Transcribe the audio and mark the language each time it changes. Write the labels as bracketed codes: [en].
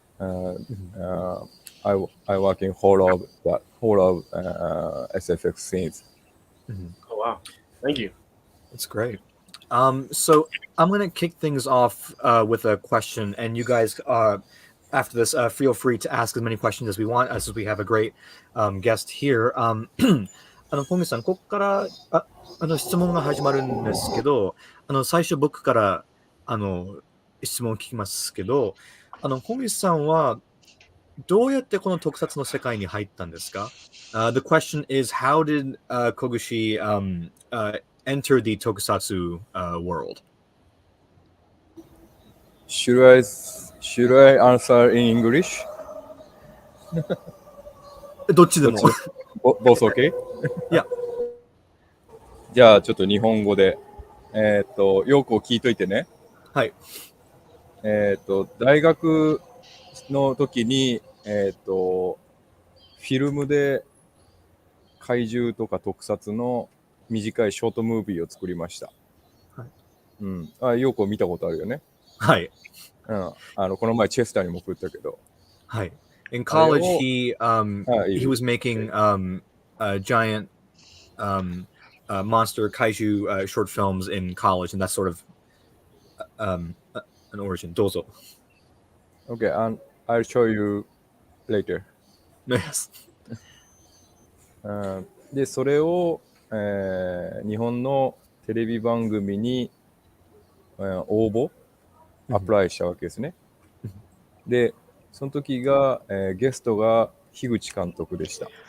[en] I work in whole of SFX scenes. Oh wow, thank you. that's great. So I'm going to kick things off with a question, and you guys, after this, feel free to ask as many questions as we want, as we have a great guest here. [ja] ポミさん、ここから質問が始まるんですけど、最初僕から質問を聞きますけど、ポミさんはどうやってこの特撮の世界に入ったんですか？ [en] The question is, how did Kogushi enter the Tokusatsu world? Should I answer in English? [ja] どっちでも。 [en] Both okay? [ja] いや。じゃあちょっと日本語で、よく聞いといてね。はい。大学の時に、フィルムで怪獣とか特撮の短いショートムービーを作りました。はい。うん。よく見たことあるよね。はい。うん。この前チェスターにも送ったけど。はい。 [en] In college, he was making giant monster kaiju short films in college, and that's sort of an origin. [ja] どうぞ。 [en] Okay, and I'll show you later. Yes. [ja] で、それを、日本のテレビ番組に、応募、アプライしたわけですね。で、その時が、ゲストが樋口監督でした。